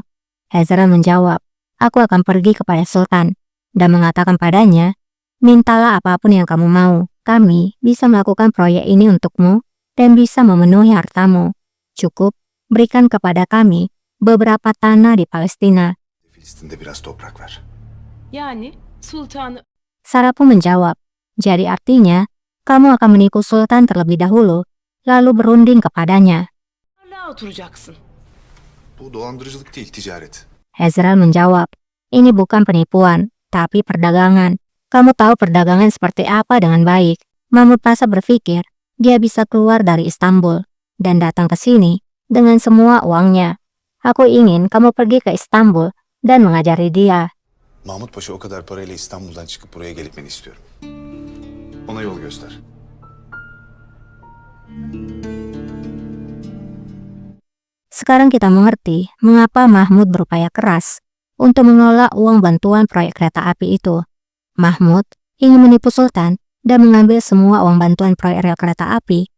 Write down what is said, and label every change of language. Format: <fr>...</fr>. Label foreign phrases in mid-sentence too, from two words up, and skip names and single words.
<id>Hezrel menjawab, aku akan pergi kepada Sultan dan mengatakan padanya, mintalah apapun yang kamu mau, kami bisa melakukan proyek ini untukmu dan bisa memenuhi hartamu. Cukup berikan kepada kami beberapa tanah di Palestina.</id> <tr>Filistin'de biraz toprak ver. Yani sultanı</tr> <id>Sarah pun menjawab, jadi artinya kamu akan menipu Sultan terlebih dahulu, lalu berunding kepadanya.</id> <tr>hala oturacaksın. Bu dolandırıcılık değil, ticaret.</tr> <id>Hezrel menjawab, ini bukan penipuan, tapi perdagangan. Kamu tahu perdagangan seperti apa dengan baik. Mahmud Pasha berpikir dia bisa keluar dari Istanbul dan datang ke sini dengan semua uangnya. Aku ingin kamu pergi ke Istanbul dan mengajari dia.</id> <tr>Mahmut Paşa o kadar parayla İstanbul'dan çıkıp buraya gelip istiyorum. Ona yol göster.</tr> <id>Sekarang kita mengerti mengapa Mahmud berupaya keras untuk mengelola uang bantuan proyek kereta api itu. Mahmud ingin menipu Sultan dan mengambil semua uang bantuan proyek rel kereta api.</id>